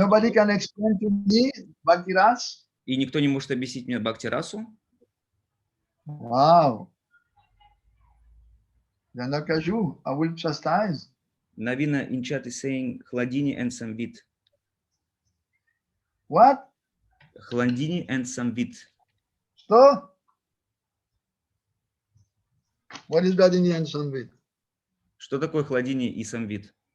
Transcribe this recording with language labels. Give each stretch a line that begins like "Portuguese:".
English: nobody can explain to me Bhakti Ras?
Russian: И никто не может объяснить мне бхакти-расу?
English: Wow. Janakaju, I will chastise. Navina in chat is saying Hladini and Samvit. What? Hladini and Samvit. So, what is Hladini and Samvit?
Russian: Что такое Хладини и Самвит?